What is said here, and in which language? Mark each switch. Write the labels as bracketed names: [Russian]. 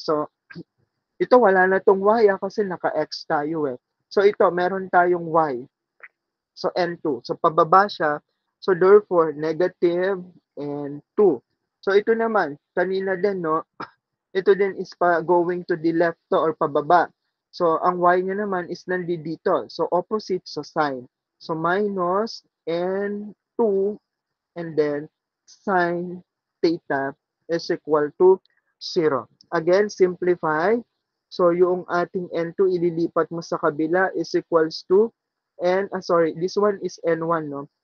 [Filipino] So, ito wala na tong y kasi naka-x tayo eh. So, ito, meron tayong y. So, N2. So, pababa siya. [English] So, therefore, negative and 2. [Filipino] So, ito naman, kanina din, no? Ito din [English] is going to the left to or pababa. [Filipino] So, ang y niya naman is nandito. So, opposite sa sign. [English] So, minus N2 and then sine theta is equal to 0. Again, simplify. So, [Filipino] yung ating N2 ililipat mo sa kabila [English] is equals to this one is N1, no?